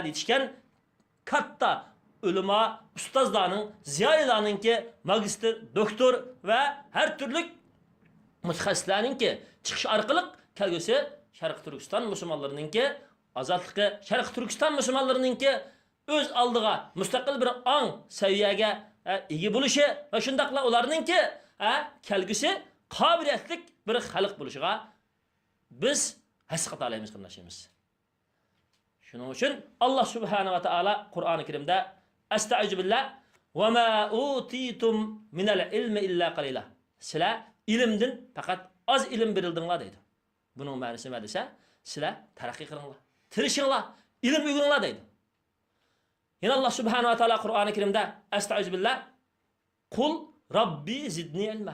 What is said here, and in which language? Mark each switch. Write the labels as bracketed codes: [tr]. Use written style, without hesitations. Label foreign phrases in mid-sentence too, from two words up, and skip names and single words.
[uz] yetishgan katta ulamo, ustozlarning, ziyolilarningki magistr, doktor va har turli mutaxassislarningki chiqish orqali kelgusi Sharq Turkiston musulmonlariningki ozodligi, Sharq Turkiston musulmonlariningki o'z oldiga mustaqil bir ong saviyaga ega bo'lishi va shundaqla ularningki kelgusi qobiliyatli bir xalq bo'lishiga biz hasqat alaymiz qarindoshimiz. Shuning uchun Allah subhanahu va taolo Qur'oni Karimda [ar] أستعيذ بالله وما أوتيتم من العلم إلا قليلا. [uz] Sizlar ilmdan faqat oz ilm berildinglar deydi. Buning ma'nosi nima desa, sizlar taraqqiy qilinglar, tirishinglar, ilm o'rganinglar deydi. Yana Allah subhanahu va taolo Qur'oni Karimda [ar] أستعيذ بالله قل رب زدني علما.